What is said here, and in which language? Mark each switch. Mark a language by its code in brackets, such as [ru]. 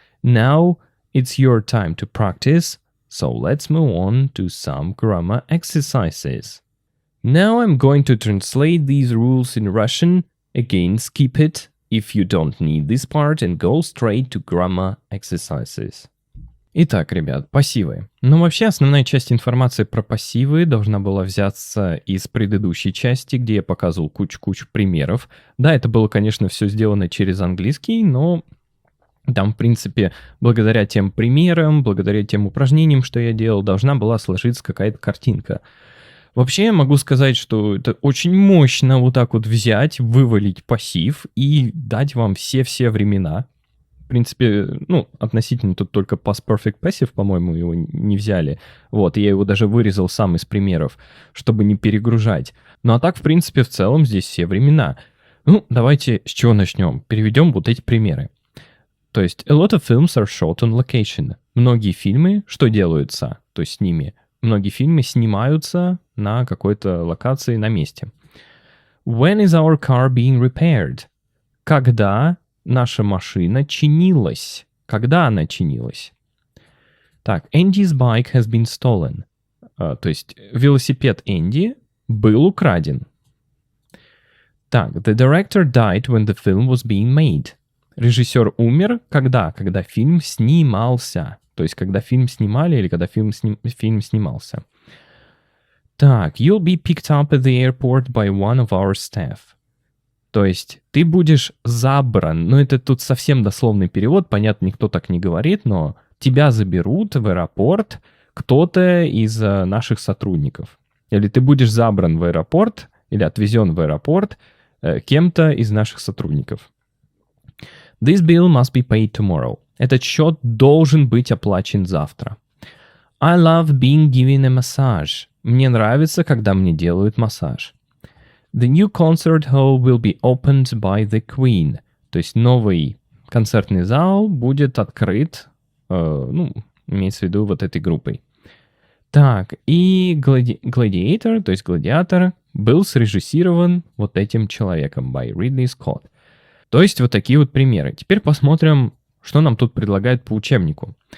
[en] Now it's your time to practice, so let's move on to some grammar exercises. Now I'm going to translate these rules in Russian. Again, skip it if you don't need this part and go straight to grammar exercises. [ru] Итак, ребят, пассивы. Но вообще основная часть информации про пассивы должна была взяться из предыдущей части, где я показывал кучу примеров. Да, это было, конечно, все сделано через английский, но там, в принципе, благодаря тем примерам, благодаря тем упражнениям, что я делал, должна была сложиться какая-то картинка. Вообще я могу сказать, что это очень мощно вот так вот взять, вывалить пассив и дать вам все времена. В принципе, относительно тут только past perfect passive, по-моему, его не взяли. Вот, я его даже вырезал сам из примеров, чтобы не перегружать. Ну а так, в принципе, в целом здесь все времена. Давайте с чего начнем? Переведем вот эти примеры. То есть, [en] a lot of films are shot on location. [ru] Многие фильмы, что делаются? То есть с ними. Многие фильмы снимаются на какой-то локации, на месте. [en] When is our car being repaired? [ru] Когда наша машина чинилась? Когда она чинилась? Так, [en] Andy's bike has been stolen. [ru] То есть велосипед Энди был украден. Так, [en] the director died when the film was being made. [ru] Режиссер умер когда? Когда фильм снимался. То есть, когда фильм снимали или когда фильм снимался. Так, [en] you'll be picked up at the airport by one of our staff. [ru] То есть, ты будешь забран. Это тут совсем дословный перевод. Понятно, никто так не говорит, но тебя заберут в аэропорт кто-то из наших сотрудников. Или ты будешь забран в аэропорт, или отвезен в аэропорт кем-то из наших сотрудников. [en] This bill must be paid tomorrow. [ru] Этот счет должен быть оплачен завтра. [en] I love being given a massage. [ru] Мне нравится, когда мне делают массаж. [en] The new concert hall will be opened by the Queen. [ru] То есть новый концертный зал будет открыт, имеется в виду вот этой группой. Так, и Gladiator, то есть Гладиатор, был срежиссирован вот этим человеком, [en] by Ridley Scott. [ru] То есть вот такие вот примеры. Теперь посмотрим, что нам тут предлагают по учебнику.